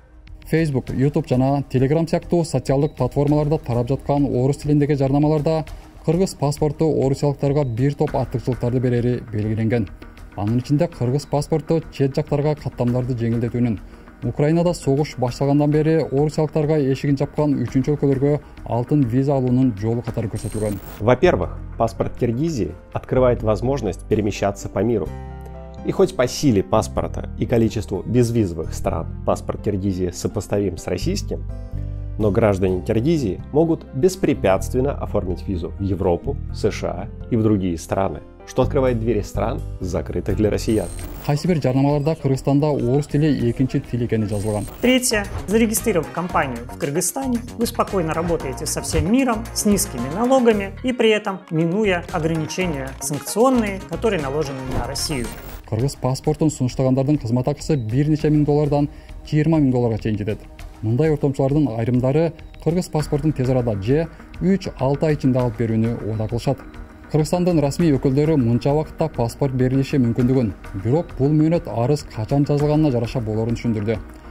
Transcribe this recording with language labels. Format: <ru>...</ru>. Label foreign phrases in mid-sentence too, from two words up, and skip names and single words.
<ky>Facebook, YouTube жана Telegram сыяктуу социалдык платформаларда тарап жаткан орус тилиндеги жарнамаларда кыргыз паспорту орусиялыктарга бир топ артыкчылыктарды берери белгиленген. Анын ичинде кыргыз паспорту чет жактарга каттамдарды жеңилдетүүнүн, Украинада согуш башталгандан бери орусиялыктарга эшигин жапкан 3-чү өлкөлөргө алтын виза алуунун жолу катары көрсөтүлгөн.</ky> <ru>Во-первых, паспорт Киргизии открывает возможность перемещаться по миру. И хоть по силе паспорта и количеству безвизовых стран паспорт Киргизии сопоставим с российским, но граждане Киргизии могут беспрепятственно оформить визу в Европу, США и в другие страны, что открывает двери стран, закрытых для россиян.</ru> <ky>Кайсы бир жарнамаларда Кыргызстанда орус тили экинчи тил экени жазылган.</ky> <ru>Третье. Зарегистрировав компанию в Кыргызстане, вы спокойно работаете со всем миром, с низкими налогами и при этом минуя ограничения санкционные, которые наложены на Россию.</ru> <ky>Кыргыз паспортун сунуштагандардын кызмат акысы бир нече миң доллардан $20,000 чейин жетет. Мындай ортомчулардын айрымдары кыргыз паспортун тез арада же 3-6 ай ичинде алып берүүнү уада кылышат. Кыргызстандын расмий өкүлдөрү мынча убакытта паспорт берилиши мүмкүндүгүн, бирок бул мөөнөт арыз качан жазылганына жараша болорун түшүндүрдү.</ky>